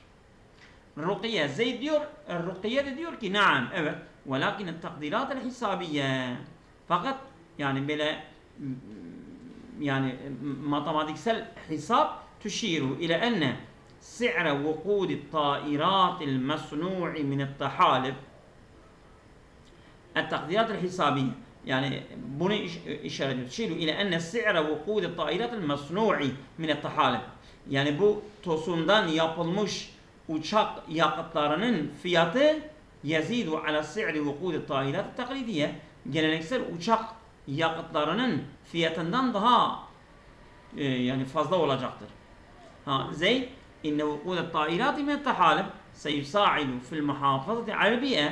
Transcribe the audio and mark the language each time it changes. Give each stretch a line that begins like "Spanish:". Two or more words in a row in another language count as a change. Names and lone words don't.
Turkish: Rukiye Zeyd diyor, Rukiye de diyor ki naam, evet.
Arabic: ولكن التقديرات الحسابية.
Turkish: Fakat yani böyle yani matematiksel hesap
Arabic: تشير إلى أن سعر وقود الطائرات المصنوع من الطحالب. التقديرات الحسابية يعني
Turkish: bunu işaret ediyor.
Arabic: تشير إلى أن سعر وقود الطائرات المصنوع من الطحالب.
Turkish: Yani bu tosundan yapılmış uçak yakıtlarının fiyatı
Arabic: يزيد على سعر وقود الطائرات التقليدية.
Turkish: Geleneksel uçak yakıtlarının fiyatından daha yani fazla olacaktır.
Arabic: Zeyd إن وقود الطائرات من الطحالب سيساعد في المحافظة على البيئة.